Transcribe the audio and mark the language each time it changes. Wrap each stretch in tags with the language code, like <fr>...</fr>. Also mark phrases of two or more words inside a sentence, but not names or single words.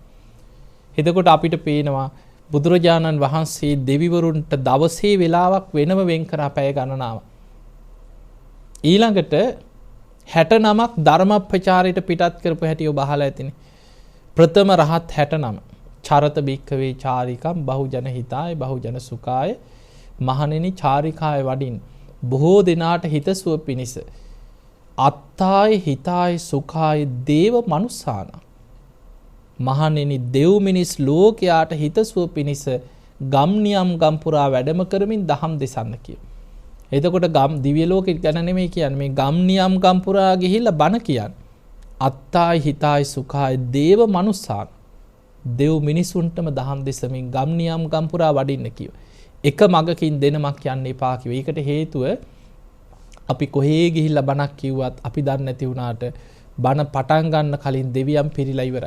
<si>එතකොට අපිට පේනවා බුදුරජාණන් වහන්සේ දෙවිවරුන්ට දවසේ වෙලාවක් වෙනම වෙන් කරා පැය ගණනාවක්. ඊළඟට 69ක් ධර්ම ප්‍රචාරයට පිටත් කරපු හැටි ඔබ අහලා ඇතිනේ. ප්‍රථම රහත් 69.</si> <pi>චරත බික්කවේ චාරිකම් බහුජන හිතාය බහුජන සුඛාය</pi> <si>මහණෙනි චාරිකාය වඩින් බොහෝ දෙනාට හිතසුව පිණිස</si> <pi>අත්තාය හිතාය සුඛාය දේව මනුස්සාන</pi> <si>මහණෙනි දෙව් මිනිස් ලෝකයාට හිතසුව පිණිස ගම්නියම් ගම්පුරා වැඩම කරමින් දහම් දෙසන්න කිය. එතකොට ගම් දිව්‍ය ලෝකෙට ගැන නෙමෙයි කියන්නේ මේ ගම්නියම් ගම්පුරා ගිහිල්ලා බණ කියන්නේ.</si> <pi>අත්තාය හිතාය සුඛාය දේව මනුස්සාන</pi> <si>දෙව් මිනිසුන්ටම දහම් දෙසමින් ගම්නියම් ගම්පුරා වඩින්න කිව. එක මගකින් දෙනමක් යන්න එපා කිව්ව. ඒකට හේතුව අපි කොහේ ගිහිල්ලා බණක් කිව්වත් අපි දන්නේ නැති වුණාට බණ පටන් ගන්න කලින් දෙවියන් පිරීලා ඉවරයි.</si>